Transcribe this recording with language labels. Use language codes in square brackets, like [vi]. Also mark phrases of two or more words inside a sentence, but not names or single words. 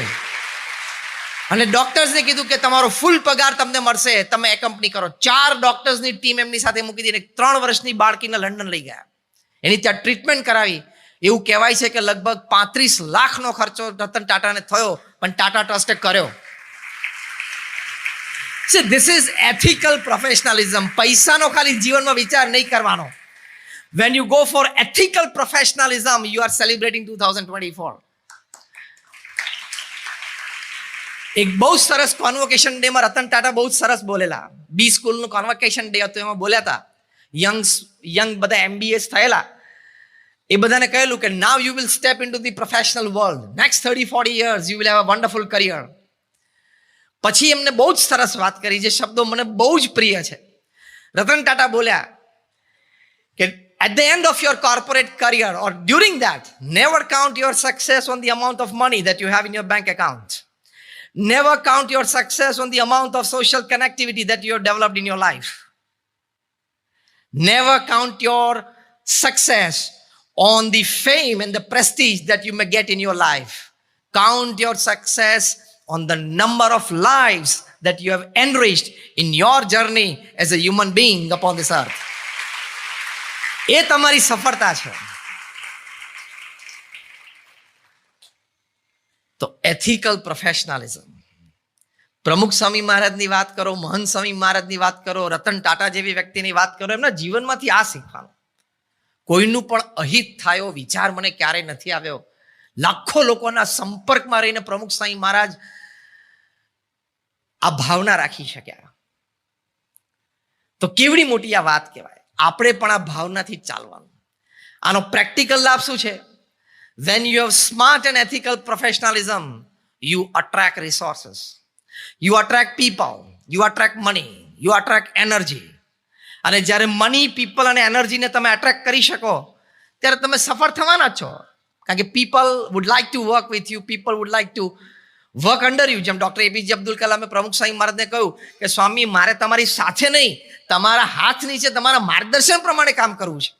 [gu] અને ડોક્ટર્સને કીધું કે તમારો ફૂલ પગાર તમને મળશે, તમે એકમ્પની કરો. 4 ડોક્ટર્સની ટીમ એમની સાથે મૂકી દીધી. 3 વર્ષની બાળકીને લંડન લઈ ગયા, એની ત્યાં ટ્રીટમેન્ટ કરાવી. એવું કહેવાય છે કે લગભગ 35 લાખનો ખર્ચો રતન ટાટાને થયો, પણ ટાટા ટ્રસ્ટે કર્યો. [en] See, this is ethical professionalism. [gu] પૈસાનો ખાલી જીવનમાં વિચાર નહીં કરવાનો. [en] When you go for ethical professionalism, you are celebrating 2024. [gu] એક બહુ સરસ [en] convocation day [gu] માં રતન ટાટા બહુ સરસ બોલેલા. બી સ્કૂલનું [en] convocation day [gu] હતું, એમાં બોલ્યા હતા. યંગ બધા MBAs થયેલા, એ બધાને કહેલું કે [en] now you will step into the professional world. Next 30-40 years you will have a wonderful career. [gu] પછી એમને બહુ જ સરસ વાત કરી, જે શબ્દો મને બહુ જ પ્રિય છે. રતન ટાટા બોલ્યા કે [en] at the end of your corporate career or during that, never count your success on the amount of money that you have in your bank account. Never count your success on the amount of social connectivity that you have developed in your life. Never count your success on the fame and the prestige that you may get in your life. Count your success on the number of lives that you have enriched in your journey as a human being upon this earth. [gu] એ તમારી સફળતા છે. તો [en] ethical professionalism. [gu] પ્રમુખ સ્વામી મહારાજની વાત કરો, મહંત સ્વામી મહારાજની વાત કરો, રતન ટાટા જેવી વ્યક્તિની વાત કરો, એમના જીવનમાંથી આ શીખવાનું. કોઈનું પણ અહિત થયો વિચાર મને ક્યારેય નથી આવ્યો. લાખો લોકોના સંપર્કમાં રહીને પ્રમુખ સ્વામી મહારાજ આ ભાવના રાખી શક્યા. તો કેવડી મોટી આ વાત કહેવાય. આપણે પણ આ ભાવનાથી ચાલવાનું. આનો પ્રેક્ટિકલ લાભ શું છે? [en] When you have smart and ethical professionalism, you attract resources, you attract people, you attract money, you attract energy. [gu] અને જ્યારે [en] money, people [gu] અને એનર્જીને તમે એટ્રેક્ટ કરી શકો ત્યારે તમે સફળ થવાના જ છો. કારણ કે [en] people would like to work with you, people would like to work under you. [gu] જેમ ડૉક્ટર APJ અબ્દુલ કલામે પ્રમુખ સ્વામી મહારાજને કહ્યું કે સ્વામી, મારે તમારી સાથે નહીં, તમારા હાથ નીચે તમારા માર્ગદર્શન પ્રમાણે કામ કરવું છે.